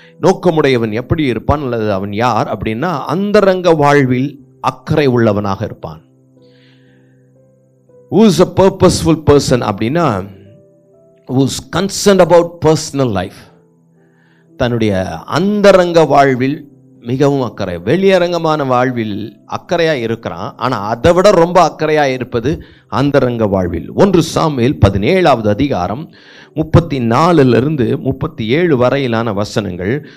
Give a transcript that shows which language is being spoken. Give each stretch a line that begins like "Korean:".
Tamil: நோக்கமுடையவன் எப்படி இருப்பான் அல்லது அவன் யார் அப்படின்னா, அந்தரங்க வாழ்வில் அக்கறை உள்ளவனாக இருப்பான்.
English: Who is a purposeful person
Tamil: அப்படின்னா,
English: who is concerned about personal life.
Tamil: தன்னுடைய அந்தரங்க வாழ்வில் மிகவும் அக்கறை. வெளியரங்கமான வாழ்வில் அக்கறையாக இருக்கிறான், ஆனால் அதை விட ரொம்ப அக்கறையாக இருப்பது அந்தரங்க வாழ்வில். 1 சாமுவேல் 17வது அதிகாரம் 34 37 வரையிலான வசனங்கள்.